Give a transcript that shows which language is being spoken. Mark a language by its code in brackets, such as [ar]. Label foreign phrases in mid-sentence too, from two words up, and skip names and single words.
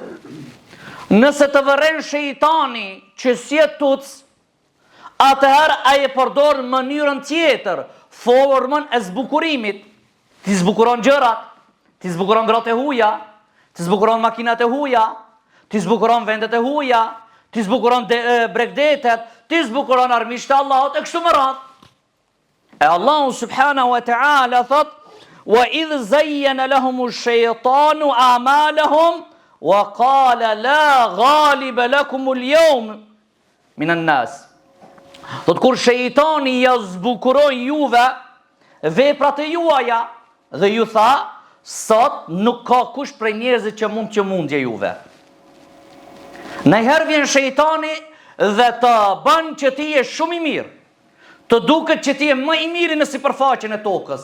[sq] Nëse të vëren shejtani që si e tuc, atëherë ai e përdor mënyrën tjetër, formën e zbukurimit. Ti zbukuron gjërat, ti zbukuron gratë e huaja, ti zbukuron makinat e huaja, ti zbukuron vendet e huaja, ti zbukuron bregdetet, ti zbukuron armiqtë e Allahut e kështu me radhë. [ar] E Allahu سبحانه وتعالى thot: وإذ زين لهم الشيطان أعمالهم وقال لا غالب لكم اليوم من الناس. [sq] Thot kur shejtani ja zbukuroi juve veprat e juaja dhe ju tha: sot nuk ka kush prej njerëzit që mund të mundje juve. Nëherë vjen shejtani dhe të bën që ti je shumë i mirë, të duket që ti je më i miri në sipërfaqen e tokës.